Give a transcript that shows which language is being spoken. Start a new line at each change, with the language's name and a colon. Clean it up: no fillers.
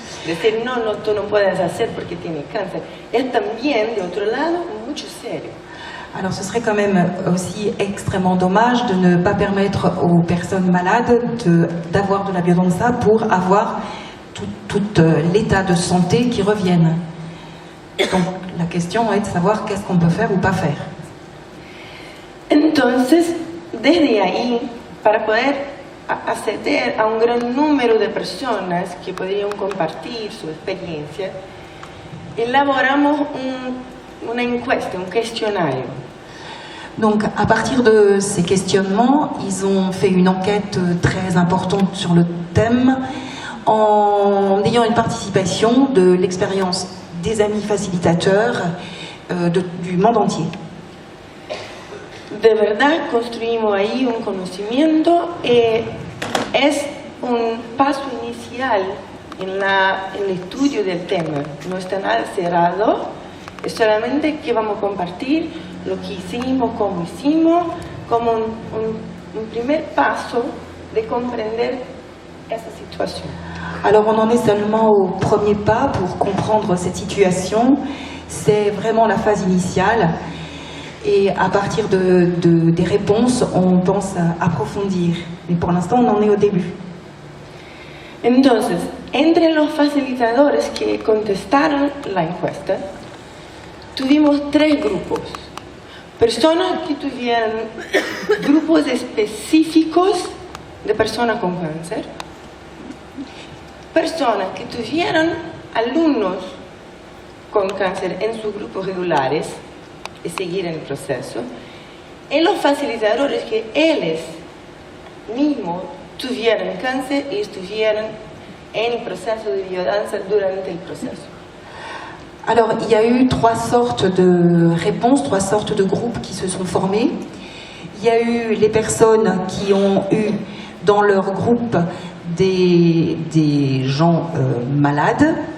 Spanish: Decir, no, tú no puedes hacer porque tienes cáncer. Es también, de otro lado, mucho serio.
French: Alors ce serait quand même aussi extrêmement dommage de ne pas permettre aux personnes malades d'avoir de la biodanza pour avoir tout l'état de santé qui revienne. Donc la question est de savoir qu'est-ce qu'on peut faire ou pas faire.
Spanish: Entonces, desde ahí, para poder acceder a un gran número de personas que podrían compartir su experiencia, elaboramos una encuesta, un questionnario.
French: Donc à partir de ces questionnements, ils ont fait une enquête très importante sur le thème en ayant une participation de l'expérience des amis facilitateurs du monde entier.
Spanish: De verdad construimos ahí un conocimiento, es un paso inicial en el estudio del tema. No está nada cerrado, es solamente que vamos a compartir lo que hicimos, como un primer paso de comprender esa situación.
French: Alors on en est seulement au premier pas pour comprendre cette situation, c'est vraiment la phase initiale. Et à partir des réponses, on pense à approfondir. Mais pour l'instant, on en est au début.
Spanish: Entonces, entre los facilitadores que contestaron la encuesta, tuvimos 3 grupos. Personas que tuvieron grupos específicos de personas con cáncer. Personas que tuvieron alumnos con cáncer en sus grupos regulares y seguir en el proceso, y los facilitadores que ellos mismos tuvieron cáncer y estuvieron en el proceso de biodanza durante el proceso.
French: Alors, il y a eu 3 sortes de réponses, 3 sortes de groupes qui se sont formés. Il y a eu les personnes qui ont eu dans leur groupe des gens malades.